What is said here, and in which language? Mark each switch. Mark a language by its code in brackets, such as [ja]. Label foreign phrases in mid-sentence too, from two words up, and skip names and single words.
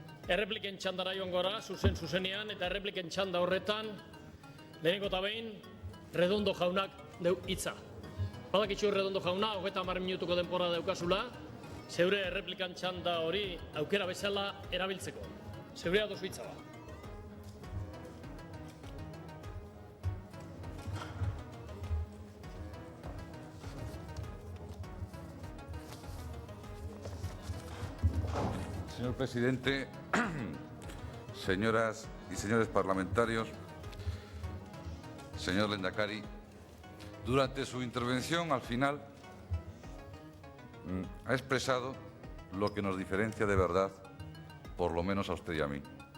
[eu] Errepliken txandara joan gora, zuzenean, eta errepliken txanda horretan, lehenengo eta behin, Redondo jaunak deu hitza. Badakitzu Redondo jauna, 30 minutuko denbora daukazula, zeure erreplikan txanda hori aukera bezala erabiltzeko. Zeurea dozu hitza ba. [es] Señor presidente, señoras y señores parlamentarios, señor Lehendakari, durante su intervención al final ha expresado lo que nos diferencia de verdad, por lo menos a usted y a mí.